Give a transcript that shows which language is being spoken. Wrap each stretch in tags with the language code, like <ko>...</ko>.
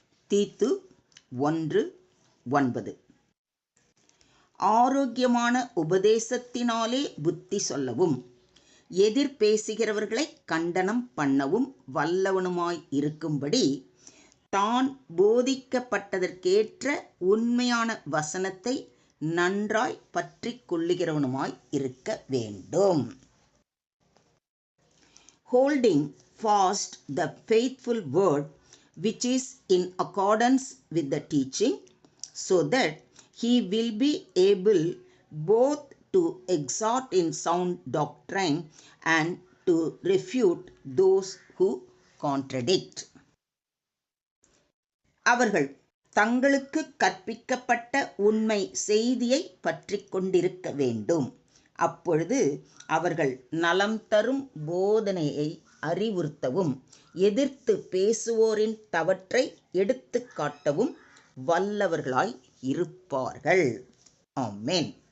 <ta>தீத்து 1:9. ஆரோக்கியமான உபதேசத்தினாலே புத்தி சொல்லவும் எதிர்பேசுகிறவர்களை கண்டனம் பண்ணவும் வல்லவனுமாய் இருக்கும்படி தான் போதிக்கப்பட்டதற்கேற்ற உண்மையான வசனத்தை நன்றாய் பற்றி கொள்ளுகிறவனுமாய் இருக்க வேண்டும்.</ta> <en>Holding fast the faithful word which is in accordance with the teaching, so that he will be able both to exhort in sound doctrine and to refute those who contradict.</en> <ta>அவர்கள் தங்களுக்கு கற்பிக்கப்பட்ட உண்மை செய்தியை பற்றி கொண்டிருக்க வேண்டும். அப்பொழுது அவர்கள் நலம் தரும் போதனையை அறிவுறுத்தவும் எதிர்த்து பேசுவோரின் தவற்றை எடுத்து காட்டவும் வல்லவர்களாய் இருப்பார்கள். ஆமென்.</ta>